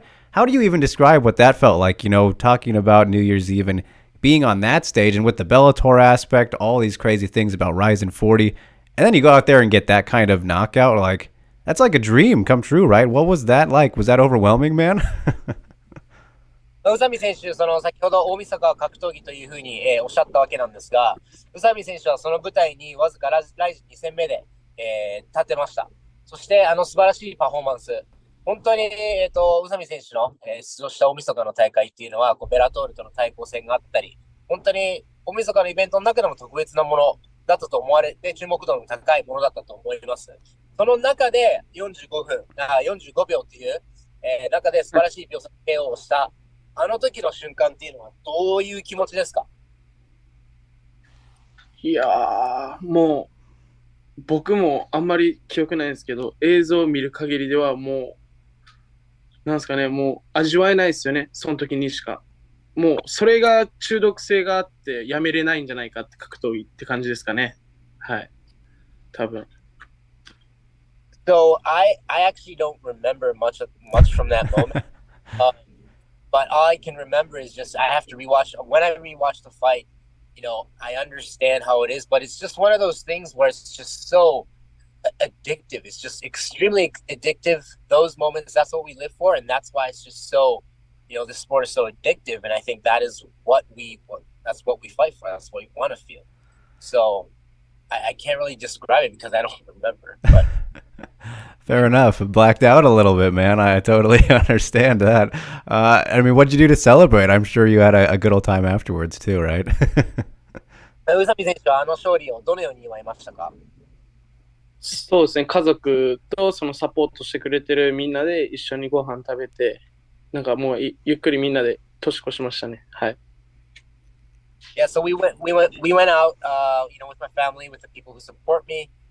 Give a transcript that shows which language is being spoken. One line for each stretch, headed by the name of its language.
English: How do you even describe what that felt like? Talking about New Year's Eve and being on that stage, and with the Bellator aspect, all these crazy things about Ryzen 40, and then you go out there and get that kind of knockout, like. That's like a dream come true, right? What was that like? Was that overwhelming, man?
Japanese: 宇佐美選手、先ほど大晦日は格闘技というふうに、おっしゃったわけなんですが、宇佐美選手はその舞台にわずかライジン2戦目で、立てました。そして素晴らしいパフォーマンス。本当に、宇佐美選手の、出場した大晦日の大会っていうのは、ベラトールとの対抗戦があったり、本当に大晦日のイベントの中でも特別なものだったと思われて、注目度の高いものだったと思います。その中で45秒っていう、中で素晴らしい秒差 KO をしたあの時の瞬間っていうのはどういう気持ちですか？いやー、もう僕もあんまり記憶ないんですけど、映像を見る限りではもうなんですかね、もう味わえないですよね、その時にしか。もうそれが中毒性があってやめれないんじゃないかって格闘技って感じですかね。はい、多分。
English: So I actually don't remember much from that moment. But all I can remember is just I have to rewatch. When I rewatch the fight, I understand how it is, but it's just one of those things where it's just so addictive. It's just extremely addictive. Those moments, that's what we live for, and that's why it's just so, this sport is so addictive. And I think that's what we fight for. That's what we want to feel. So I can't really describe it because I don't remember. But Fair enough. Blacked out a little bit, man. I totally understand that. I mean, what'd you do to celebrate? I'm sure you had a good old time afterwards too, right?
Japanese: 宇佐美選手は勝利をどのように祝いましたか？そうですね、家族とそのサポートしてくれてるみんなで一緒にご飯食べて、なんかもうゆっくりみんなで年越しましたね。はい。
English: Yeah, so we went out, with my family, with the people who support me.